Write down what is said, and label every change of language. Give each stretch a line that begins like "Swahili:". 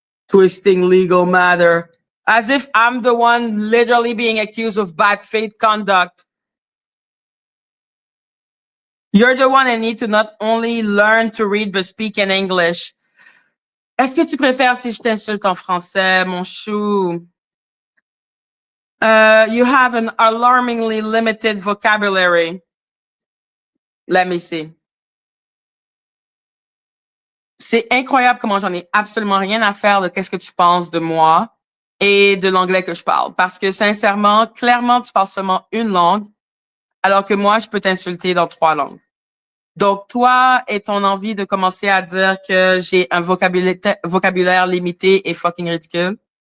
English: Twisting legal matter. As if I'm the one literally being accused of bad faith conduct. You're the one that need to not only learn to read but speak in English.
French: Est-ce que tu préfères si je t'insulte en français, mon chou?
English: You have an alarmingly limited vocabulary. Let me see.
French: C'est incroyable comment j'en ai absolument rien à faire de qu'est-ce que tu penses de moi et de l'anglais que je parle. Parce que sincèrement, clairement, tu parles seulement une langue, alors que moi, je peux t'insulter dans 3 langues. Donc, toi et ton envie de commencer à dire que j'ai un vocabulaire limité et fucking ridicule.